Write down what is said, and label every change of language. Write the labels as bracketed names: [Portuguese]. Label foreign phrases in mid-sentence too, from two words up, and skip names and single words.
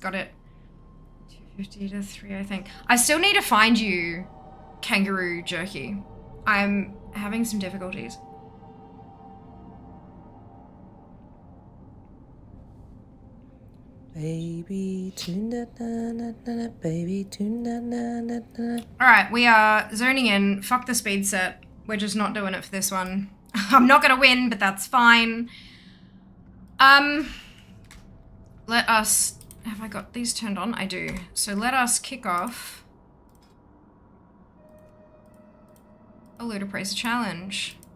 [English] Got it. 250 to 3, I think. I still need to find you kangaroo jerky. I'm having some difficulties. Baby tuna na na na baby tuna na na na. Alright, we are zoning in. Fuck the speed set. We're just not doing it for this one. I'm not gonna win, but that's fine. Let us... Have I got these turned on? I do. So let us kick off a loot appraiser challenge.